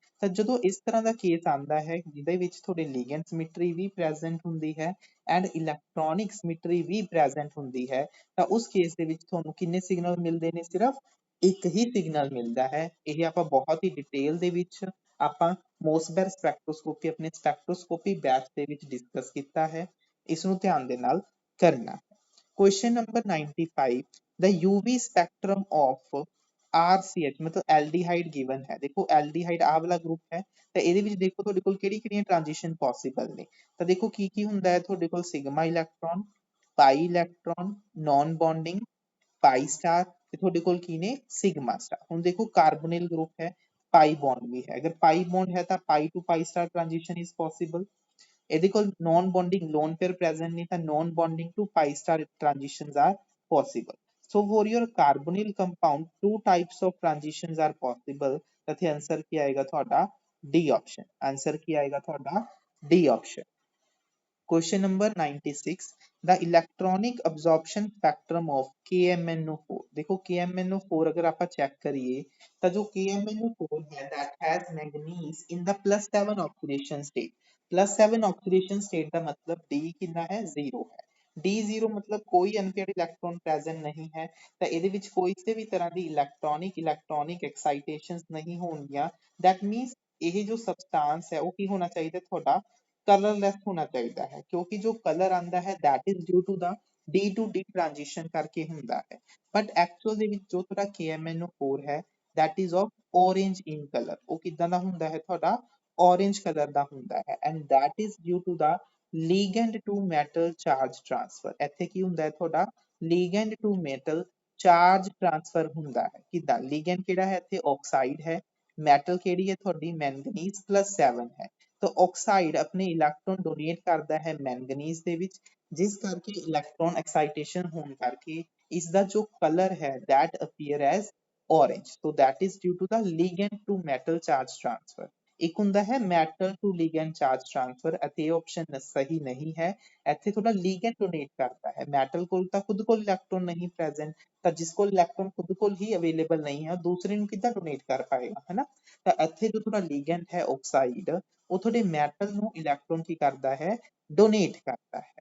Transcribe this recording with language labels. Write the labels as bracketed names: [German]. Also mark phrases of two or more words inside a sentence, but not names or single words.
[Punjabi] ਤਾਂ ਜਦੋਂ ਇਸ ਤਰ੍ਹਾਂ ਦਾ ਕੇਸ ਆਉਂਦਾ ਹੈ ਜਿਹਦੇ ਵਿੱਚ ਤੁਹਾਡੇ [English] ligand symmetry [Punjabi] ਵੀ ਪ੍ਰੈਜ਼ੈਂਟ ਹੁੰਦੀ ਹੈ [English] and electronic symmetry [Punjabi] ਵੀ ਪ੍ਰੈਜ਼ੈਂਟ ਹੁੰਦੀ ਹੈ ਤਾਂ ਉਸ ਕੇਸ ਦੇ ਵਿੱਚ ਤੁਹਾਨੂੰ ਕਿੰਨੇ ਸਿਗਨਲ ਮਿਲਦੇ ਨੇ, ਸਿਰਫ ਇੱਕ ਹੀ ਸਿਗਨਲ ਮਿਲਦਾ ਹੈ। ਇਹ ਆਪਾਂ ਬਹੁਤ ਹੀ ਡਿਟੇਲ ਦੇ ਵਿੱਚ ਆਪਾਂ [English] Mössbauer spectroscopy [Punjabi] ਆਪਣੇ [English] spectroscopy batch [Punjabi] ਦੇ ਵਿੱਚ ਡਿਸਕਸ ਕੀਤਾ ਹੈ, ਇਸ ਨੂੰ ਧਿਆਨ ਦੇ ਨਾਲ ਕਰਨਾ ਹੈ। [English] question number [Punjabi] 95 [English] the UV spectrum of RCH [Punjabi] ਮਤਲਬ ਐਲਡੀਹਾਈਡ ਗਿਵਨ ਹੈ। ਦੇਖੋ ਐਲਡੀਹਾਈਡ ਆਹ ਵਾਲਾ ਗਰੁੱਪ ਹੈ ਤੇ ਇਹਦੇ ਵਿੱਚ ਦੇਖੋ ਤੁਹਾਡੇ ਕੋਲ ਕਿਹੜੀ ਕਿਹੜੀਆਂ [English] transition possible [Punjabi] ਨੇ। ਤਾਂ ਦੇਖੋ ਕੀ ਕੀ ਹੁੰਦਾ ਹੈ ਤੁਹਾਡੇ ਕੋਲ [English] sigma electron, pi electron, non bonding, pi star [Punjabi] ਤੇ ਤੁਹਾਡੇ ਕੋਲ ਕੀ ਨੇ [English] sigma star. [Punjabi] ਹੁਣ ਦੇਖੋ [English] carbonyl group [Punjabi] ਹੈ, [English] pi bond [Punjabi] ਵੀ ਹੈ, ਅਗਰ [English] pi bond [Punjabi] ਹੈ ਤਾਂ [English] pi to pi star transition is possible. [Punjabi] ਇਹਦੇ ਕੋਲ [English] non bonding lone pair present [Punjabi] ਨਹੀਂ ਤਾਂ [English] non bonding to pi star transitions are possible। So for your carbonyl compound two types of transitions are possible। [Punjabi] ਤਾਂ ਇੱਥੇ ਆਨਸਰ ਕੀ ਆਏਗਾ ਤੁਹਾਡਾ [English] D option. [Punjabi] ਆਨਸਰ ਕੀ ਆਏਗਾ ਤੁਹਾਡਾ [English] D option. Question number 96 the electronic absorption spectrum of KMnO4। [Hindi] देखो KMnO4 अगर आप चेक करिए तो जो KMnO4 है [English] that has manganese in the +7 oxidation state। +7 oxidation state [Hindi] का मतलब D कितना है 0 है। D0 मतलब कोई अनपेयर्ड इलेक्ट्रॉन प्रेजेंट नहीं है [Punjabi] ਤਾਂ ਇਹਦੇ ਵਿੱਚ ਕੋਈ ਕਿਸੇ ਵੀ ਤਰ੍ਹਾਂ ਦੀ [English] electronic excitations [Punjabi] ਨਹੀਂ ਹੋਣਗੀਆਂ। [English] that means [Punjabi] ਇਹ ਜੋ ਸਬਸਟੈਂਸ ਹੈ ਉਹ ਕੀ ਹੋਣਾ ਚਾਹੀਦਾ ਤੁਹਾਡਾ ਕਲਰਲੈਸ ਹੋਣਾ ਚਾਹੀਦਾ ਹੈ ਕਿਉਂਕਿ ਜੋ ਕਲਰ ਆਂਦਾ ਹੈ [English] that is due to the D to D transition [Punjabi] ਕਰਕੇ ਹੁੰਦਾ ਹੈ। [English] but actual [Punjabi] ਦੇ ਵਿੱਚ ਜੋ ਤੁਹਾਡਾ KMnO4 ਹੈ [English] that is of orange in color। [Punjabi] ਉਹ ਕਿਦਾਂ ਦਾ ਹੁੰਦਾ ਹੈ ਤੁਹਾਡਾ orange ਕਲਰ ਦਾ ਹੁੰਦਾ ਹੈ [English] and that is due to the ligand to metal charge transfer। [Punjabi] ਇੱਥੇ ਕੀ ਹੁੰਦਾ ਹੈ ਤੁਹਾਡਾ [English] ligand to metal charge transfer [Punjabi] ਹੁੰਦਾ ਹੈ। ਕਿਦਾਂ ligand ਕਿਹੜਾ ਹੈ ਇੱਥੇ ਆਕਸਾਈਡ ਹੈ, ਮੈਟਲ ਕਿਹੜੀ ਹੈ ਤੁਹਾਡੀ ਮੈਂਗਨੀਜ਼ +7 ਹੈ। ਤਾਂ ਆਕਸਾਈਡ ਆਪਣੇ ਇਲੈਕਟ੍ਰੋਨ ਡੋਨੇਟ ਕਰਦਾ ਹੈ ਮੈਂਗਨੀਜ਼ ਦੇ ਵਿੱਚ ਜਿਸ ਕਰਕੇ [English] electron excitation [Punjabi] ਹੋਣ ਕਰਕੇ ਇਸ ਦਾ ਜੋ ਕਲਰ ਹੈ [English] that appear as orange। so that is due to the ligand to metal charge transfer। [Punjabi] ਇੱਕ ਹੁੰਦਾ ਹੈ [English] metal to ligand charge transfer [Punjabi] ਅਤੇ ਇਹ ਆਪਸ਼ਨ ਸਹੀ ਨਹੀਂ ਹੈ। ਇੱਥੇ ਤੁਹਾਡਾ ਲਿਗੈਂਡ ਡੋਨੇਟ ਕਰਦਾ ਹੈ, ਮੈਟਲ ਕੋਲ ਤਾਂ ਖੁਦ ਕੋਲ ਇਲੈਕਟ੍ਰੋਨ ਨਹੀਂ ਪ੍ਰੈਜ਼ੈਂਟ ਤਾਂ ਜਿਸ ਕੋਲ ਇਲੈਕਟ੍ਰੋਨ ਖੁਦ ਕੋਲ ਹੀ ਅਵੇਲੇਬਲ ਨਹੀਂ ਹੈ ਦੂਸਰੇ ਨੂੰ ਕਿੱਦਾਂ ਡੋਨੇਟ ਕਰ ਪਾਏਗਾ ਹੈ ਨਾ। ਤਾਂ ਇੱਥੇ ਜੋ ਤੁਹਾਡਾ ਲਿਗੈਂਡ ਹੈ ਆਕਸਾਈਡ ਉਹ ਤੁਹਾਡੇ ਮੈਟਲ ਨੂੰ ਇਲੈਕਟ੍ਰੋਨ ਕੀ ਕਰਦਾ ਹੈ ਡੋਨੇਟ ਕਰਦਾ ਹੈ।